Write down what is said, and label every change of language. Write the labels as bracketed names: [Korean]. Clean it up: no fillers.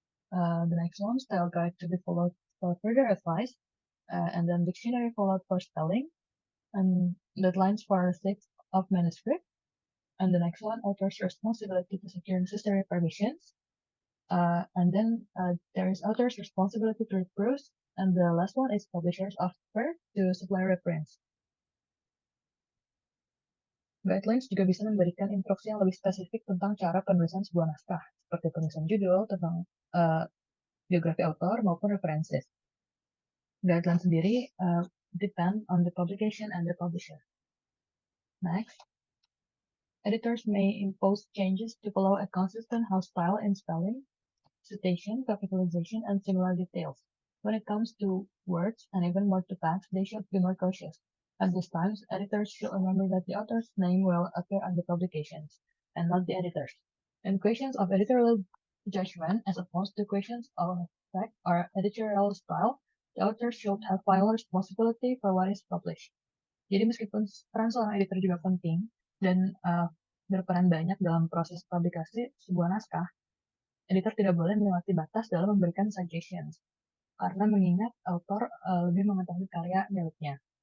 [English] The next one, style guide to be followed for further advice, and then dictionary followed for spelling, and deadlines for receipt of manuscript. And the next one, author's responsibility to secure necessary permissions. And then there is author's responsibility to reproofs, and the last one is publisher's offer to supply reference. [Indonesian] Guidelines juga bisa memberikan instruksi yang lebih spesifik tentang cara penulisan sebuah naskah, seperti penulisan judul, tentang biografi author, maupun references. [English] Guidelines [Indonesian] sendiri [English] depend on the publication and the publisher. Next, editors may impose changes to follow a consistent house style in spelling, citation, capitalization, and similar details. When it comes to words, and even more to text, they should be more cautious. At these times, editors should remember that the author's name will appear on the publications, and not the editor's. In questions of editorial judgment, as opposed to questions of fact or editorial style, the author should have final responsibility for what is published. [Indonesian] Jadi meskipun peran seorang editor juga penting dan berperan banyak dalam proses publikasi sebuah naskah, editor tidak boleh melewati batas dalam memberikan suggestions, karena mengingat author lebih mengetahui karya miliknya.